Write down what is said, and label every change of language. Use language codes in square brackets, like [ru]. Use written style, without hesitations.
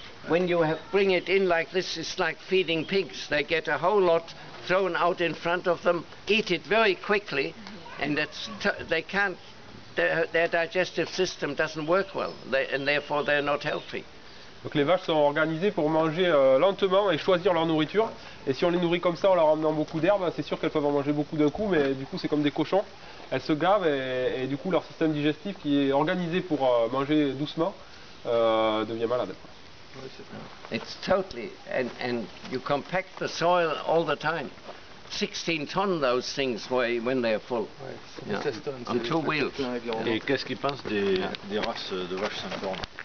[en] When you bring it in like this, it's like feeding pigs. They get a whole lot thrown out in front of them, eat it very quickly, and they can't. Their digestive system doesn't work well, and therefore they're not healthy. [fr] Donc les vaches sont organisées pour manger lentement et choisir leur nourriture. Et si on les nourrit comme ça en leur amenant beaucoup d'herbe, c'est sûr qu'elles peuvent en manger beaucoup d'un coup, mais du coup c'est comme des cochons. Elles se gavent et du coup leur système digestif qui est organisé pour manger doucement devient malade. [en] It's totally, and you compact the soil all the time. 16 tons those things weigh when they're full. Yeah. On 2 wheels. [fr] Et qu'est-ce qu'ils pensent des races de vaches sans cornes?